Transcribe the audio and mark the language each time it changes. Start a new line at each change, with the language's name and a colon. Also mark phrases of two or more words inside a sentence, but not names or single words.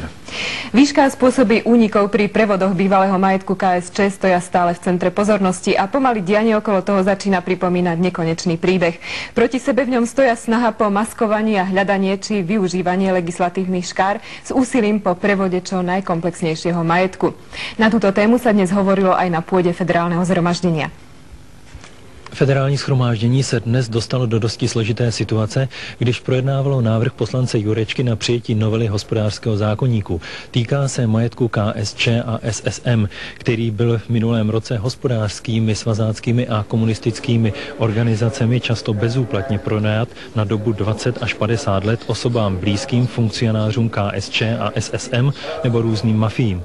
Slovak: Výška a spôsoby únikov pri prevodoch bývalého majetku KSČ stoja stále v centre pozornosti a pomaly dianie okolo toho začína pripomínať nekonečný príbeh. Proti sebe v ňom stoja snaha po maskovaní a hľadanie či využívanie legislatívnych škár s úsilím po prevode čo najkomplexnejšieho majetku. Na túto tému sa dnes hovorilo aj na pôde Federálneho zhromaždenia.
Czech: Federální shromáždění se dnes dostalo do dosti složité situace, když projednávalo návrh poslance Jurečky na přijetí novely hospodářského zákoníku. Týká se majetku KSČ a SSM, který byl v minulém roce hospodářskými, svazáckými a komunistickými organizacemi často bezúplatně pronajat na dobu 20 až 50 let osobám blízkým funkcionářům KSČ a SSM nebo různým mafiím.